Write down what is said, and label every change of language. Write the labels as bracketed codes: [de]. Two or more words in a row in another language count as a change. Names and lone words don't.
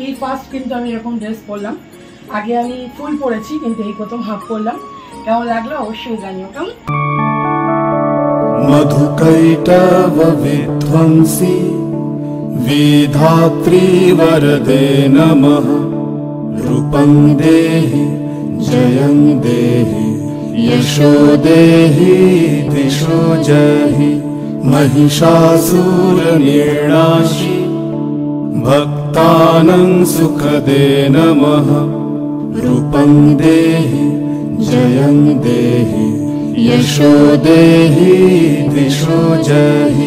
[bn] এই ফার্স্ট কিন্তু আমি এরকম ড্রেস পরলাম, আগে আমি ফুল পরেছি কিন্তু এই প্রথম হাফ পরলাম। কেমন লাগলো অবশ্যই জানিও। কেমন [sa] মধুকৈটব বিধ্বংসী বিধাত্রী বরদে নমঃ। রূপং দেহি জয়ং দেহি यशो देहि दिशो जहि। महिषासुर निर्णाशि भक्तानां सुखदे नमः। रूपं देहि जयं देहि यशो देहि दिशो जहि।